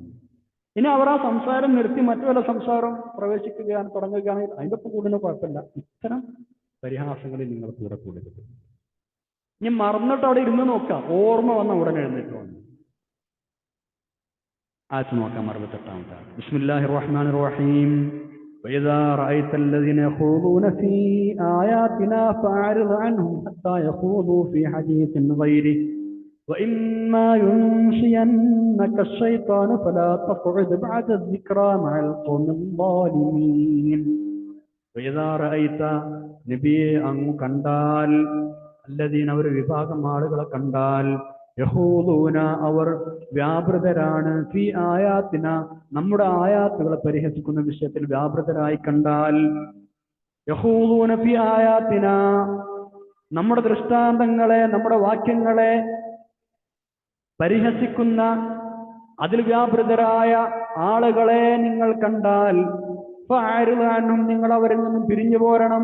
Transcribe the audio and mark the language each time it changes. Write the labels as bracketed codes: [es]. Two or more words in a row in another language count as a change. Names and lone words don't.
[ml] ഇനി അവർ ആ സംസാരം നിർത്തി മറ്റു വല്ല സംസാരം പ്രവേശിക്കുകയാണ് തുടങ്ങുകയാണെങ്കിൽ അതിൻ്റെ ഒപ്പം കൂടുന്ന കുഴപ്പമില്ല. ഇത്തരം പരിഹാസങ്ങളിൽ നിങ്ങൾ കൂടെ കൂടരുത്. ഇനി മറന്നിട്ട് അവിടെ ഇരുന്ന് നോക്കാം, ഓർമ്മ വന്ന ഉടനെ എഴുന്നേറ്റ് വന്നു. ആയത്ത് നോക്കാം. 68-ാമത്തെ ആയത്ത്. [ar] بسم الله الرحمن الرحيم. وإذا رأيت الذين يخوضون في آياتنا فأعرض عنهم حتى يخوضوا في حديث غيره وإما ينسينك الشيطان فلا تقعد بعد الذكرى مع القوم الظالمين. وإذا رأيت [ml] നബിയെ അങ്ങ് കണ്ടാൽ, الذين അവർ വിഭാഗം ആളുകളെ കണ്ടാൽ, യഹൂദൂന അവർ വ്യാപൃതരാണ്, [ar] في آياتنا [ml] നമ്മുടെ ആയാത്തുകളെ പരിഹസിക്കുന്ന വിഷയത്തിൽ വ്യാപൃതരായി കണ്ടാൽ, [ar] يخوضون في آياتنا [ml] നമ്മുടെ ദൃഷ്ടാന്തങ്ങളെ നമ്മുടെ വാക്യങ്ങളെ പരിഹസിക്കുന്ന അതിൽ വ്യാപൃതരായ ആളുകളെ നിങ്ങൾ കണ്ടാൽ, ഫഅരിദ് നിങ്ങൾ അവരിൽ നിന്നും പിരിഞ്ഞു പോരണം.